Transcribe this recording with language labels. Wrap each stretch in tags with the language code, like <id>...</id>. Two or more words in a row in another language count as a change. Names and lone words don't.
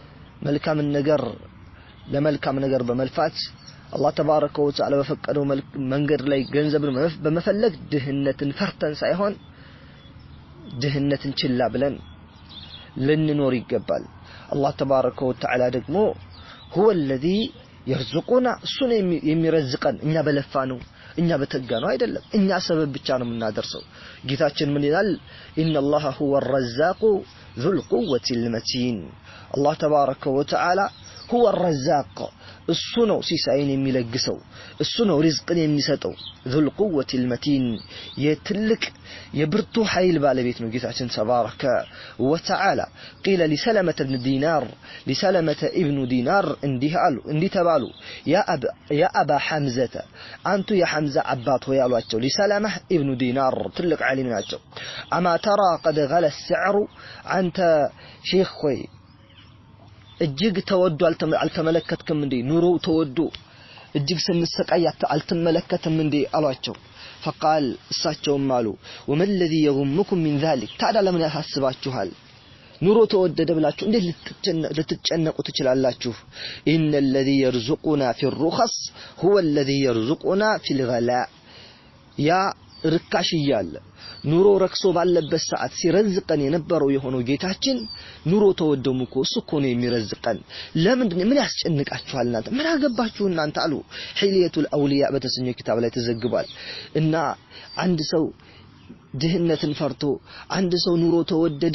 <am>ለመልካም ነገር በመልፋት አላህ</am> <ar>تبارك وتعالى</ar> <am>በፈቀደው መንገድ ላይ ገንዘብን በመፈለግ ድህነትን ፈርተን ሳይሆን ድህነትን ችላ ብለን ልንኖር ይገባል አላህ</am> <ar>تبارك وتعالى</ar> <am>ደግሞ</am> <ar>هو الذي يرزقنا</ar> <am>እሱን የሚረዝቀን እኛ በለፋነው እኛ በተጋነው አይደለም እኛ ሰበብ ብቻ ነው የምናደርሰው ጌታችን ምን ይላል</am> <ar>ان الله هو الرزاق ذو القوة المتين الله تبارك وتعالى هو الرزاق</ar> <am>እሱ ነው ሲሳይን የሚለግሰው እሱ ነው ሪዝቅን የሚሰጠው</am> <ar>ذو القوة المتين</ar> <am>የትልቅ የብርቱ ኃይል ባለቤት ነው ጌታችን</am> <ar>تبارك وتعالى قيل لسلمة ابن دينار</ar> <am>እንዲህ ተባሉ يا</am> <ar>أبا حمزة</ar> <am>አንቱ የሐምዛ አባት ሆይ አሏቸው</am> <ar>لسلمة ابن دينار</ar> <am>ትልቅ ዓሊም ናቸው</am> <ar>أما ترى قد غلى السعر</ar> <am>አንተ ሼኽ ሆይ እጅግ ተወዶ አልተመለከትክም እንዴ ኑሮ ተወዶ እጅግ ስንሰቃይ አልተመለከተም እንዴ አሏቸው فقال እሳቸውም አሉ</am> <ar>وما الذي يغمكم من ذلك</ar> <am>ታዲያ ለምን ያሳስባችኋል ኑሮ ተወደደ ብላችሁ እንዴት ልትጨነቁ ትችላላችሁ</am> <ar>ان الذي يرزقنا في الرخص هو الذي يرزقنا في الغلاء</ar> <am>ያ ርካሽ ይያለ ኑሮ ረክሶ ባለበት ሰዓት ሲረዝቀን የነበረው የሆነው ጌታችን ኑሮ ተወደሙኮ እሱኮ ነው የሚረዝቀን ለምንድነው ምን ያስጨንቃችኋል እናንተ ምን አገባችሁ እናንተ አሉ ሒልየቱል አውሊያ በተሰኘው ኪታብ ላይ ተዘግቧል እና አንድ ሰው ድህነትን ፈርቶ አንድ ሰው ኑሮ ተወደደ</am>